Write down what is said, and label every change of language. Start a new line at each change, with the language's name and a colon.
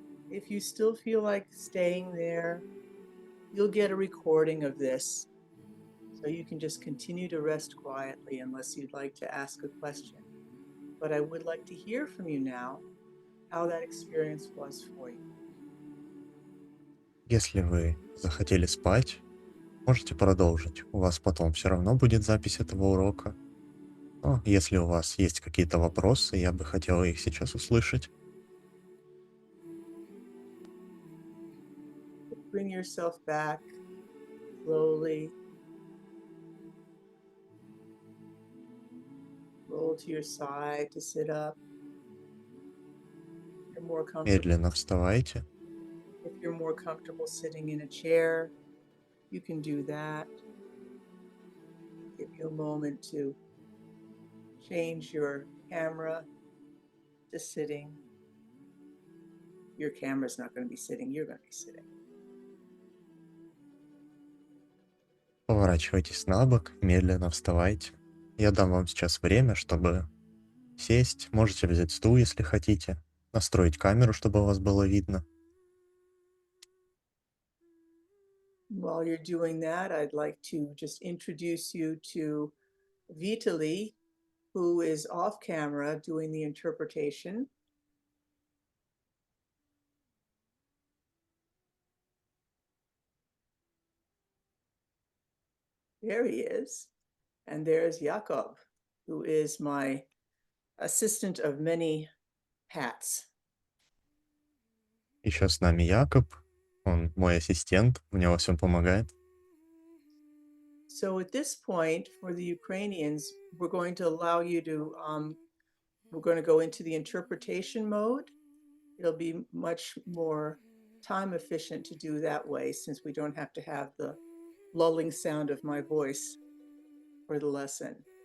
English: If you still feel like staying there, you'll get a recording of this, so you can just continue to rest quietly unless you'd like to ask a question. But I would like to hear from you now how that experience was for you.
Russian: Если вы захотели спать, можете продолжить. У вас потом все равно будет запись этого урока. Но если у вас есть какие-то вопросы, я бы хотел их сейчас услышать.
English: Bring yourself back slowly. Roll to your side to sit up. You're more comfortable.
Russian: Медленно вставайте.
English: If you're more comfortable sitting in a chair, you can do that. Give you a moment to change your camera to sitting. Your camera's not going to be sitting, you're going to be sitting.
Russian: Поворачивайтесь на бок, медленно вставайте. Я дам вам сейчас время, чтобы сесть. Можете взять стул, если хотите. Настроить камеру, чтобы вас было видно.
English: While you're doing that, I'd like to just introduce you to Vitaly, who is off camera doing the interpretation. There he is. And there's Jakob, who is my assistant of many hats.
Russian: Еще с нами Якоб. Он мой ассистент, мне во всем помогает.
English: So at this point, for the Ukrainians, we're going to allow you to, we're going to go into the interpretation mode. It'll be much more time efficient to do that way since we don't have to have the lulling sound of my voice for the lesson.